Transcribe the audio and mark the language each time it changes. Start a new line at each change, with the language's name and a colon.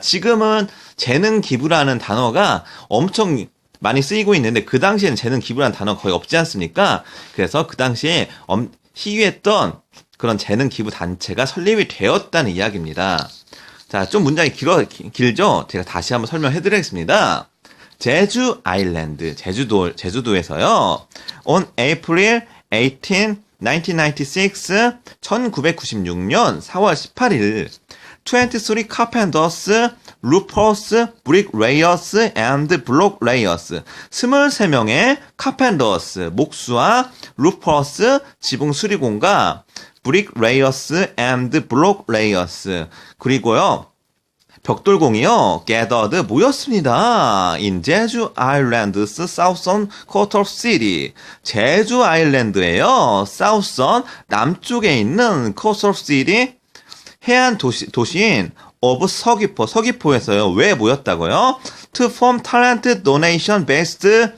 Korean: 지금은 재능 기부라는 단어가 엄청 많이 쓰이고 있는데 그 당시에는 재능 기부라는 단어가 거의 없지 않습니까? 그래서 그 당시에 희귀했던 그런 재능 기부 단체가 설립이 되었다는 이야기입니다. 자, 좀 문장이 길죠? 제가 다시 한번 설명해 드리겠습니다. 제주 아일랜드, 제주도에서요.
English: On April 18, 1996,
Korean: 1996년 4월 18일,
English: 23 carpenters, roofers, bricklayers, and blocklayers,
Korean: 23명의
English: carpenters,
Korean: 목수와
English: roofers,
Korean: 지붕 수리공과
English: bricklayers and blocklayers,
Korean: 그리고요. 벽돌공이요, gathered 모였습니다.
English: in 제주 아일랜드's southern coastal city.
Korean: 제주 아일랜드에요. southern 남쪽에 있는
English: coastal city
Korean: 해안 도시인 of 서귀포에서요. 왜 모였다고요?
English: to form talent donation based.